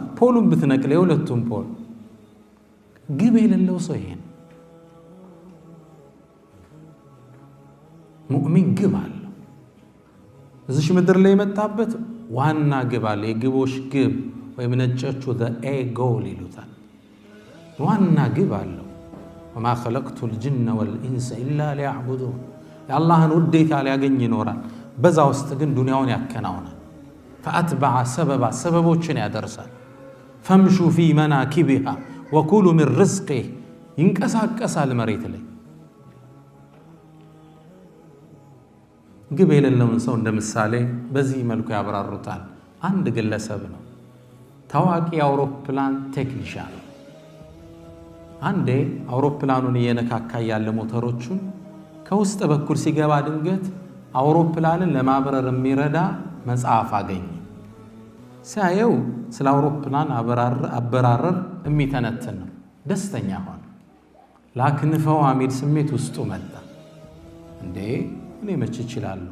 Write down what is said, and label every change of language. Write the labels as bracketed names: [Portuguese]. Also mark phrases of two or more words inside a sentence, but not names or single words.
[Amharic] ፖሉን ብትነቅል የሁለቱም ፖል ግብ የሌለው ሰው ይሄን ሙእሚን ግብ አለው። እዚህ ምድር ላይ የመጣበት ዋና ግብ አለ። የግቦች ግብ ወይም ነጮቹ [English] a goal [Amharic] ይሉታል። ዋና ግብ አለው። [Arabic] وما خلقت الجن والإنس إلا ليعبدون [Amharic] የአላህን ውዴታ ሊያገኝ ይኖራል። በዛ ውስጥ ግን ዱንያውን ያከናውናል። [Arabic] فأتبع سببا [Amharic] ሰበቦችን ያደርሳል። [Arabic] فامشوا في مناكبها وكلوا من رزقه [Amharic] ይንቀሳቀሳል መሬት ላይ። ግብ የሌለውን ሰው እንደ ምሳሌ በዚህ መልኩ ያብራሩታል። አንድ ግለሰብ ነው፣ ታዋቂ አውሮፕላን ቴክኒሻን። አንዴ አውሮፕላኑን እየነካካ ያለ ሞተሮቹን ከውስጥ በኩል ሲገባ ድንገት አውሮፕላንን ለማብረር የሚረዳ መጽሐፍ አገኘ። ሲያየው ስለ አውሮፕላን አበራረር የሚተነትን ነው። ደስተኛ ሆነ። ላክንፈው አሚል ስሜት ውስጡ መጣ። እንዴ እኔ መች እችላለሁ?